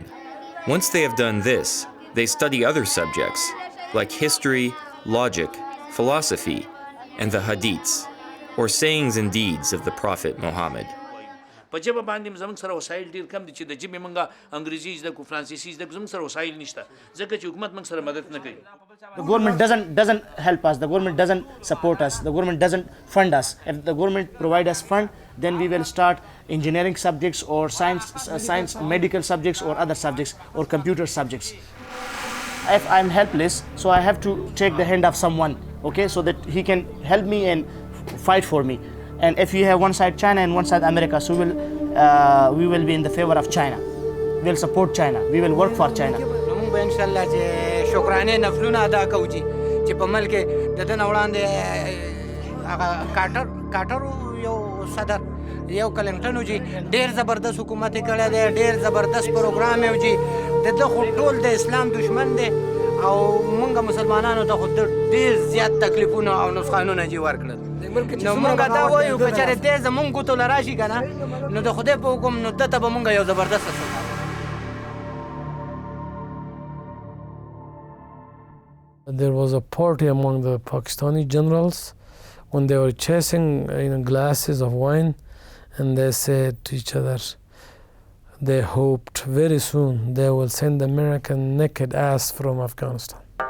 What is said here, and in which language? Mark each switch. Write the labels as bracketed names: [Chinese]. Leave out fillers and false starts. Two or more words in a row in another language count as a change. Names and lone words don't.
[English] Once they have done this, they study other subjects like history, logic, philosophy, and the hadiths, or sayings and deeds of the Prophet Muhammad. [Pashto] په جبه باندې زموږ سره وسایل ډیر کم دي چې د جبه منګه انګریزي زده کو فرانسیسي زده کو زموږ سره وسایل نشته ځکه چې حکومت موږ سره مدد نه کوي. [English] The government doesn't help us. The government doesn't support us. The government doesn't fund us. If the government provide us fund, then we will start engineering subjects or science, medical subjects or other subjects or computer subjects. If I'm helpless, so I have to take the hand of someone, okay, so that he can help me and fight for me. And if you have one side China and one side America, so we will be in the favor of China. We'll support China. We will work for China. [Pashto] شکرانه نفلونه ادا کوو چې په ملک د دنه وړاندې هغه کاټر یو صدر یو کلنګټن و جی ډېر زبردست حکومت یې کړی دی ډېر زبردست پروګرام یې و جی د ده خو ټول د اسلام دشمن دی او مونږ مسلمانانو ته خو ډېر زیات تکلیفونه او نقصانونه جی ورکړل نو مونږ دا وایو که چېرې دی زمونږ ګوتو له راشي که نه نو د خدای په حکم نو ده ته به مونږ یو زبردسته [English] There was a party among the Pakistani generals when they were chasing glasses of wine, and they said to each other, they hoped very soon they will send American naked ass from Afghanistan.